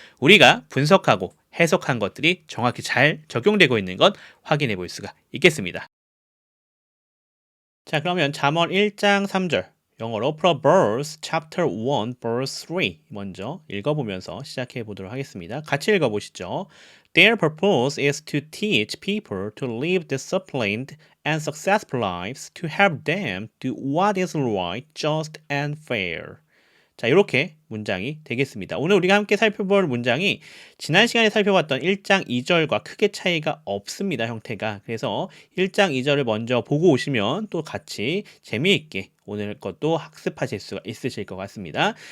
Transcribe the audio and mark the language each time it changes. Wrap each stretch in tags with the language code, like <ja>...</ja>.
<ko>우리가 분석하고 해석한 것들이 정확히 잘 적용되고 있는 것 확인해 볼 수가 있겠습니다. 자, 그러면 잠언 1장 3절 영어로</ko> <en>Proverbs chapter 1 verse 3</en> <ko>먼저 읽어보면서 시작해 보도록 하겠습니다. 같이 읽어보시죠.</ko> <en>Their purpose is to teach people to live disciplined and successful lives, to help them do what is right, just and fair.</en> <ko>자, 이렇게 문장이 되겠습니다. 오늘 우리가 함께 살펴볼 문장이 지난 시간에 살펴봤던 1장 2절과 크게 차이가 없습니다, 형태가. 그래서 1장 2절을 먼저 보고 오시면 또 같이 재미있게 오늘 것도 학습하실 수가 있으실 것 같습니다.</ko>